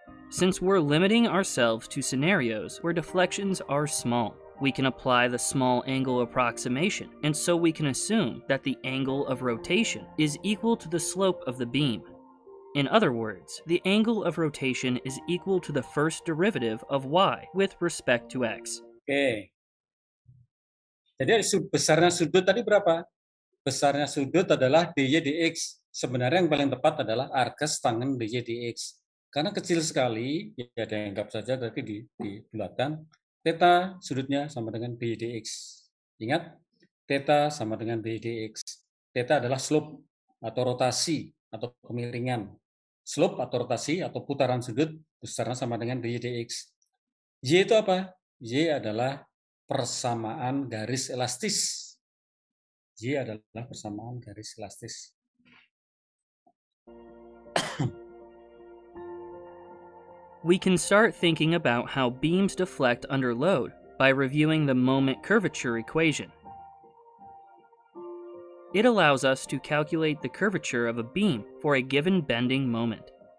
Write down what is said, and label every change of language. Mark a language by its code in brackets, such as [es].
[en] Since we're limiting ourselves to scenarios where deflections are small, we can apply the small angle approximation, and so we can assume that the angle of rotation is equal to the slope of the beam. In other words, the angle of rotation is equal to the first derivative of y with respect to x. [id] Oke. Jadi besarnya sudut tadi berapa? besarnya sudut adalah dy dx. Sebenarnya yang paling tepat adalah arcus tangen dy dx. Karena kecil sekali, ya dianggap saja tadi dibulatkan, theta sudutnya sama dengan dy dx. Ingat, theta sama dengan dy dx. Theta adalah slope atau rotasi atau kemiringan. Slope atau rotasi atau putaran sudut besarnya sama dengan dy dx. Y itu apa? Y adalah persamaan garis elastis. Y adalah persamaan garis elastis. [en] We can start thinking about how beams deflect under load by reviewing the moment curvature equation. It allows us to calculate the curvature of a beam for a given bending moment.